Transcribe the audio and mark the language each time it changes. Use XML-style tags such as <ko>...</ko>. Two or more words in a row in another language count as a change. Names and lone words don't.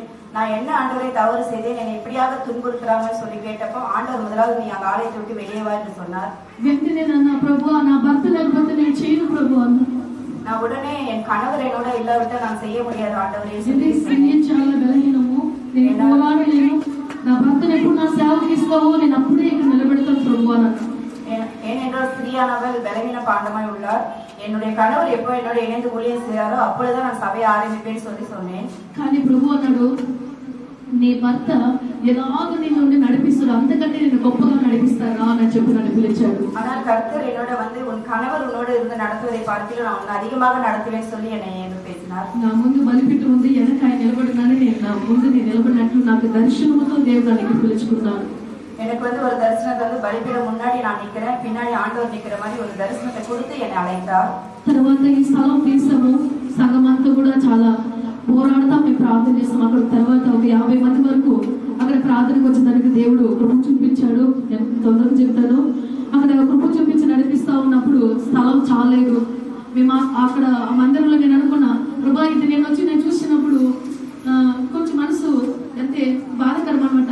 <ta>நான் என்ன ஆண்டவரை தவறு செய்தேன், என்னை எப்படியாக துன்புறுத்துறாங்கன்னு சொல்லி கேட்டப்போ ஆண்டவர் முதலாவது நீ அந்த ஆலயத்தை விட்டு வெளியே வா என்று சொன்னார்.</ta> <te>వెంటనే నన్ను ప్రభు నా భర్త లేకపోతే నేను చేయను ప్రభు అన్నా.</te> <ta>நான் உடனே என் கணவர் என்னோட இல்லாவிட்டா நான் செய்ய முடியாது ஆண்டவரே.</ta> <te>నేను చాలా బలహీనము, నేను పోరాడలేను, నా భర్తను ఎప్పుడు నా సేవకి ఇస్తావో నేను అప్పుడే ఇక్కడ నిలబెడతాను ప్రభు అన్నా.</te> <ta>ஏனென்றால் ஸ்திரியானவள் பலவீன பாண்டமாய் உள்ளார், என்னுடைய கணவர் எப்போ என்னோட இணைந்து ஊழியம் செய்யாரோ அப்பொழுதுதான் நான் சபையை ஆரம்பிப்பேன்னு சொன்னேன்.</ta> <te>కానీ ప్రభు అన్నాడు, నీ భర్త ఎలాగ నిన్ను నడిపిస్తాడు అంతకంటే నేను గొప్పగా నడిపిస్తారా అని చెప్పి నన్ను పిలిచాడు.</te> <ta>ஆனால் கர்த்தர் என்னோட வந்து உன் கணவர் உன்னோட இருந்து நடத்துவதை பார்த்து நான் உன்னை அதிகமாக நடத்துவேன்னு சொல்லி என்னை பேசினார்.</ta> <te>నా ముందు బలిపీఠ ఉంది, వెనక ఆయన నిలబడినాను, నేను నా ముందు నేను నిలబడినట్లు నాకు దర్శనముతో దేవుడు నన్ను పిలుచుకున్నాడు.</te> <ta>எனக்கு வந்து ஒரு தரிசனத்தை வந்து பலிபீடம் முன்னாடி நான் நிக்கிறேன், பின்னாடி ஆண்டவர் நிக்கிற மாதிரி ஒரு தரிசனத்தை கொடுத்து என்னை அழைத்தார்.</ta> <te>తర్వాత ఈ స్థలం తీసాము, సంఘం అంతా కూడా చాలా పోరాడతాం, మేము ప్రార్థన చేస్తాం. అక్కడ తర్వాత ఒక 50 మంది వరకు అక్కడ ప్రార్థనకు వచ్చేదానికి దేవుడు కృప చూపించాడు. నేను తొందరగా చెప్తాను. అక్కడ కృప చూపించి నడిపిస్తా ఉన్నప్పుడు స్థలం చాలేదు. మేము అక్కడ ఆ మందిరంలో నేను అనుకున్నా, ప్రభా ఇది నేను వచ్చి నేను చూసినప్పుడు కొంచెం మనసు అంటే బాధకరం అనమాట.</te>